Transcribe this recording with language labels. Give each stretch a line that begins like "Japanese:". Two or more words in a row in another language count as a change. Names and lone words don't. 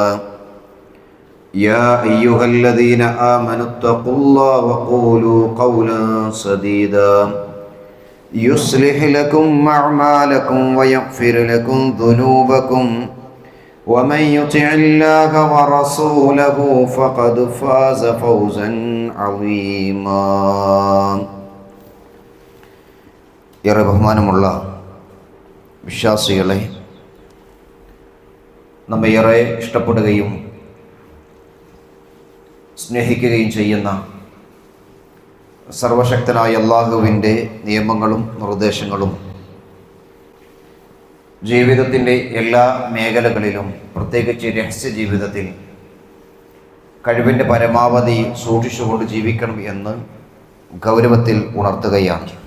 Arabic: يا أيها الذين آمنوا اتقوا الله وقولوا قولا سديدا يصلح لكم أعمالكم ويغفر لكم ذنوبكم ومن يطع الله ورسوله فقد فاز فوزا عظيما
Malayalam: ഏറെ ബഹുമാനമുള്ള വിശ്വാസികളെ, നമ്മെ ഏറെ ഇഷ്ടപ്പെടുകയും സ്നേഹിക്കുകയും ചെയ്യുന്ന സർവശക്തനായ അല്ലാഹുവിൻ്റെ നിയമങ്ങളും നിർദ്ദേശങ്ങളും ജീവിതത്തിൻ്റെ എല്ലാ മേഖലകളിലും, പ്രത്യേകിച്ച് രഹസ്യ ജീവിതത്തിൽ കഴിവിൻ്റെ പരമാവധി സൂക്ഷിച്ചുകൊണ്ട് ജീവിക്കണം എന്ന് ഗൗരവത്തിൽ ഉണർത്തുകയാണ്.